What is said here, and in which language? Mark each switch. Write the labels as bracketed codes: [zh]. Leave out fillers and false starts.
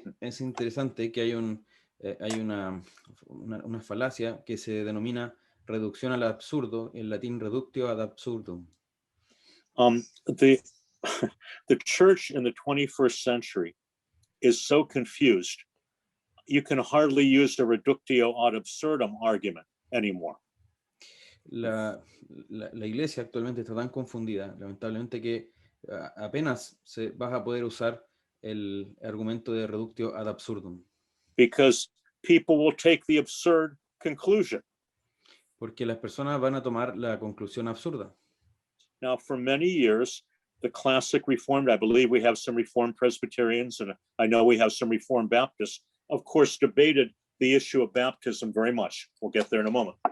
[es] Es interesante que hay una falacia que se denomina reducción al absurdo, en latín reductio ad absurdum. [en] The church in the 21st century is so confused, you can hardly use the reductio ad absurdum argument anymore. [es] La iglesia actualmente está tan confundida, lamentablemente, que apenas vas a poder usar el argumento de reductio ad absurdum. [en] Because people will take the absurd conclusion. [es] Porque las personas van a tomar la conclusión absurda. [en] Now, for many years, the classic Reformed, I believe we have some Reformed Presbyterians, and I know we have some Reformed Baptists, of course, debated the issue of baptism very much. We'll get there in a moment.